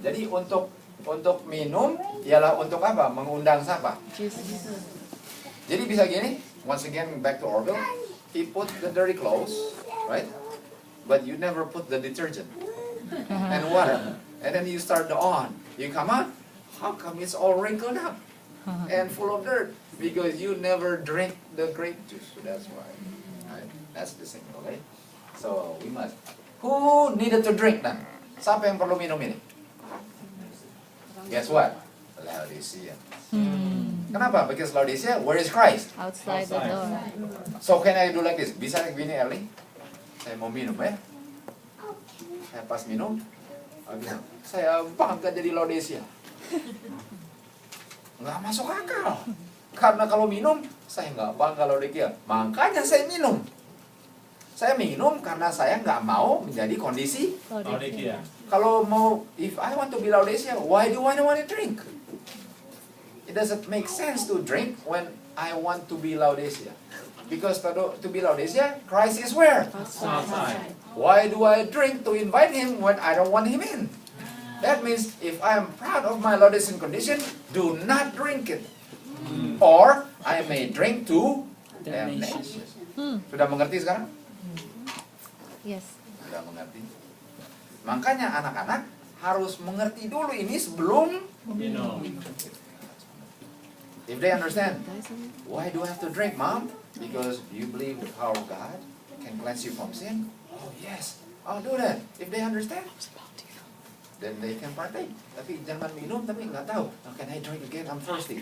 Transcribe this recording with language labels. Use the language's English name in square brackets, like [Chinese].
[Indonesian] Jadi untuk minum ialah untuk apa? Mengundang siapa? [English] Jesus. [Indonesian] Jadi bisa gini, [English] once again back to Orville, he put the dirty clothes, right? But you never put the detergent and water. And then you start the on. You come out, how come it's all wrinkled up and full of dirt? Because you never drink the grape juice. That's why. Right? That's the thing, okay? So we must. Who needed to drink then? [Indonesian] Siapa yang perlu minum ini? [English] Guess what? [Indonesian] Laodicea. Kenapa? [English] Because Laodicea, where is Christ? Outside the Outside. door. So can I do like this? [Indonesian] Bisa kayak gini, Ellie? Saya mau minum ya. Saya pas minum, aku bilang, saya bangga jadi Laodicea. Nggak masuk akal. Karena kalau minum, saya nggak bangga Laodicea. Makanya saya minum. Saya minum karena saya nggak mau menjadi kondisi. Laodicea. Kalau mau, [English] if I want to be Laodicea, why do I don't want to drink? It doesn't make sense to drink when I want to be Laodicea. Because to be Laodicea, Christ is where? Outside. Why do I drink to invite him when I don't want him in? That means if I am proud of my Laodicean condition, do not drink it. Or I may drink to damnation. [Indonesian] Sudah mengerti sekarang? [English] Yes. [Indonesian] Sudah mengerti. Makanya anak-anak harus mengerti dulu ini sebelum Minum. [English] If they understand, why do I have to drink, Mom? Because you believe the power of God can cleanse you from sin? Oh yes, I'll do that. If they understand, then they can partake. [Indonesian] Tapi jangan minum, tapi nggak tahu. [English] How can I drink again? I'm thirsty.